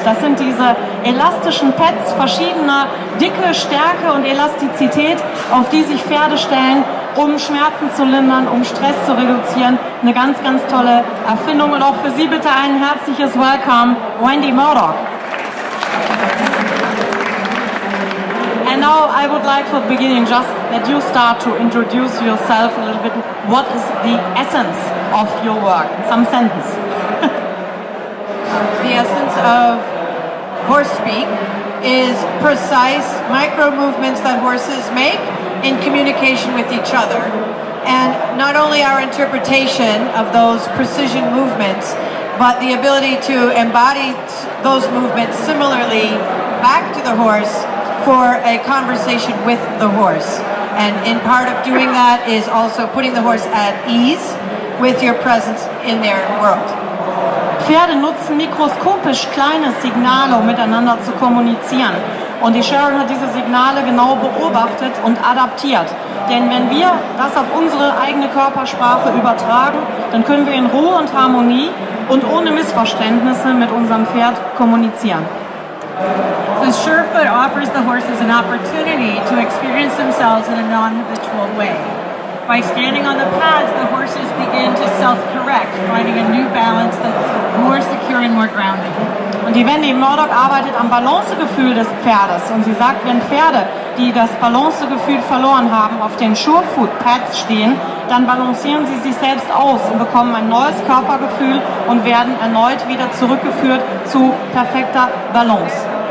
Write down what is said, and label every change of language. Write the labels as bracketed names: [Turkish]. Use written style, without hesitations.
[German] Das sind diese elastischen Pads verschiedener Dicke, Stärke und Elastizität, auf die sich Pferde stellen, um Schmerzen zu lindern, um Stress zu reduzieren. Eine ganz, ganz tolle Erfindung. Und auch für Sie bitte ein herzliches Welcome, Wendy Murdoch. [English] And now I would like for the beginning just that you start to introduce yourself a little bit. What is the essence of your work? Some sentence. The essence of horse speak is precise micro movements that horses make in communication with each other. And not only our interpretation of those precision movements, but the ability to embody those movements similarly back to the horse for a conversation with the horse. And in part of doing that is also putting the horse at ease with your presence in their world. [German] Pferde nutzen mikroskopisch kleine Signale, um miteinander zu kommunizieren. Und die Sharon hat diese Signale genau beobachtet und adaptiert. Denn wenn wir das auf unsere eigene Körpersprache übertragen, dann können wir in Ruhe und Harmonie und ohne Missverständnisse mit unserem Pferd kommunizieren. [English] So Surefoot offers the horses an opportunity to experience themselves in a non-habitual way. By standing on the pads, the horses begin to self-correct, finding a new balance that's more secure and more grounding. [German] Und die Wendy Murdoch arbeitet am Balancegefühl des Pferdes. Und sie sagt, wenn Pferde, die das Balancegefühl verloren haben, auf den Surefoot-Pads stehen, dann balancieren sie sich selbst aus und bekommen ein neues Körpergefühl und werden erneut wieder zurückgeführt zu perfekter Balance.